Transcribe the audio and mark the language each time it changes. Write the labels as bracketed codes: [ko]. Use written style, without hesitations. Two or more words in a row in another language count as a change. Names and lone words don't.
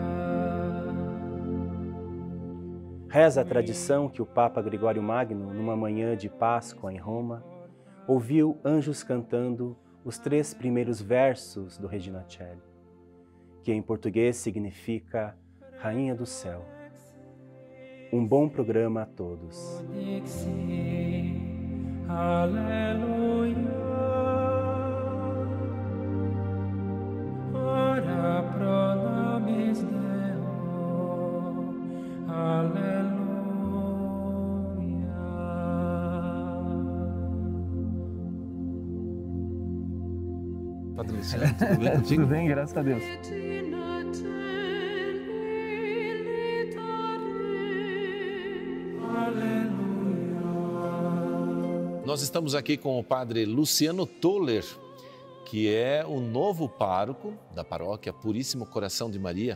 [pt] Reza a tradição que o Papa Gregório Magno, numa manhã de Páscoa em Roma, ouviu anjos cantando os 3 primeiros versos do Regina Coeli, que em português significa Rainha do Céu. Um bom programa a todos. Aleluia. [la] Ora pro nobis Deo. [pt] Aleluia. Padre Luciano, tudo bem contigo? Tudo bem, graças a Deus. Nós estamos aqui com o Padre Luciano Toller, que é o novo pároco da paróquia Puríssimo Coração de Maria.